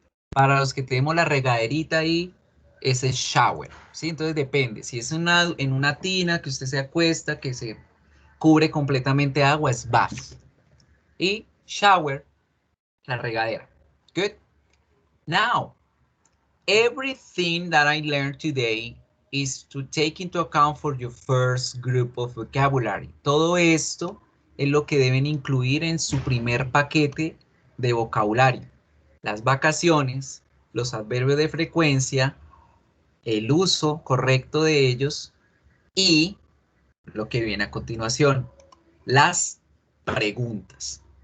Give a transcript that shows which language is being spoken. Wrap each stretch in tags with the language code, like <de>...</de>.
<es>Para los que tenemos la regaderita ahí, ese es shower. ¿Sí? Entonces depende. Si es en una tina que usted se acuesta, que se cubre completamente de agua, es bath. Y shower, la regadera. Good.</es> <en>Now, everything that I learned today is to take into account for your first group of vocabulary.</en> <es>Todo esto es lo que deben incluir en su primer paquete de vocabulario. Las vacaciones, los adverbios de frecuencia, el uso correcto de ellos y lo que viene a continuación, las preguntas.</es>